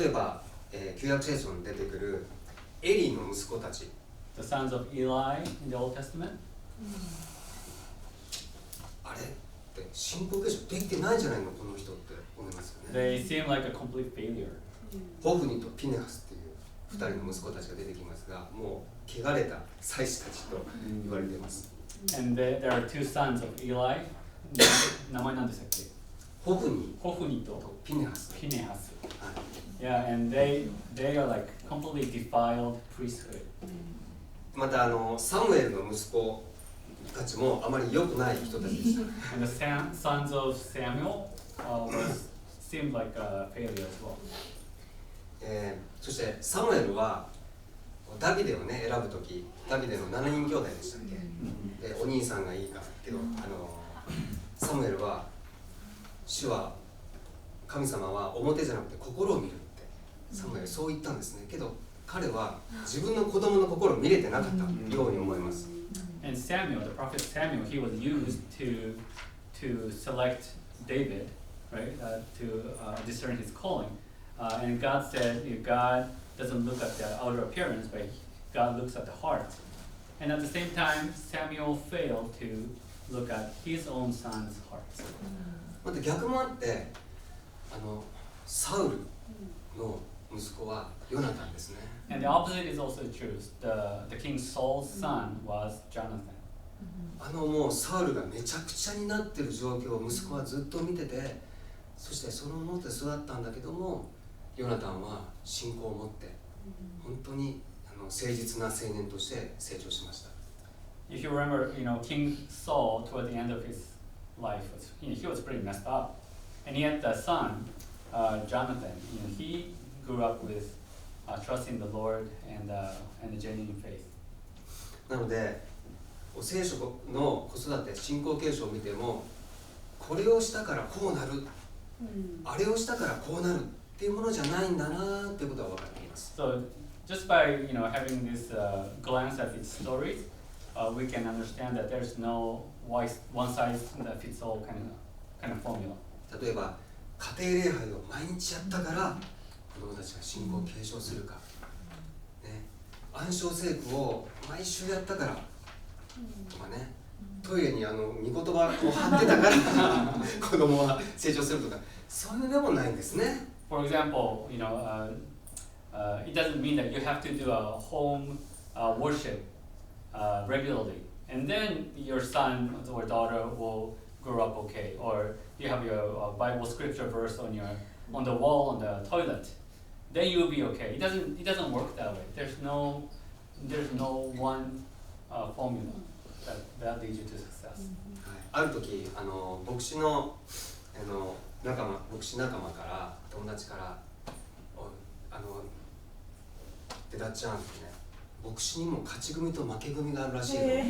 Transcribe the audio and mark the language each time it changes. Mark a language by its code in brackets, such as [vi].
[ja] 例えば、旧約聖書に出てくるエリーの息子たち。 [en] The sons of Eli in the Old Testament. [ja] あれって信仰継承できてないんじゃないのこの人って思いますよね。 [en] They seem like a complete failure. [ja] ホフニとピネハスっていう2人の息子たちが出てきますが、もう汚れた祭司たちと言われています。 [en] And there are two sons of Eli. [ja] 名前なんでしたっけ？ホフニホフニととピネハス。ピネハス。はい [en] Yeah, and they are like completely defiled priesthood. [ja] またサムエルの息子たちもあまり良くない人たちでした。 [en] And the sons of Samuel seemed like a failure as well. [ja] そしてサムエルはダビデをね選ぶとき、ダビデの7人兄弟でしたっけ、でお兄さんがいいかけど、サムエルは主は神様は表じゃなくて心を見るってサムエルそう言ったんですね。けど彼は自分の子供の心を見れてなかったように思います。 [en] And Samuel, the prophet Samuel, he was used to select David, right, to discern his calling. And God said, God doesn't look at the outer appearance, but God looks at the heart. And at the same time, Samuel failed to look at his own son's heart. [ja] また逆もあってサウルの息子はヨナタンですね。 [en] And the opposite is also true. The King Saul's son was Jonathan. [ja] もうサウルがめちゃくちゃになってる状況を息子はずっと見てて、そしてそのもって育ったんだけども、ヨナタンは信仰を持って本当に誠実な青年として成長しました。 [en] If you remember, King Saul toward the end of his life, he was pretty messed up. And yet the son, Jonathan, he grew up with trusting the Lord and the genuine faith. [ja] なので聖書の子育て信仰継承を見ても、これをしたからこうなる、あれをしたからこうなるっていうものじゃないんだなっていうことは分かっています。 [en] So just by having this glance at its stories, we can understand that there's no one size that fits all kind of formula. [ja] 例えば家庭礼拝を毎日やったから子供たちが信仰を継承するか、ね、暗唱聖句を毎週やったからとかね、トイレに御言葉を貼ってたから子供は成長するとか、そういうのでもないんですね。 [en] For example, it doesn't mean that you have to do a home worship regularly, and then your son or daughter will grow up okay, or you have your Bible scripture verse on the wall on the toilet, then you will be okay. It doesn't work that way. There's no one formula. that leads you to success. [ja] ある時牧師の牧師仲間から友達から出立ちゃんってね、牧師にも勝ち組と負け組があるらしいの。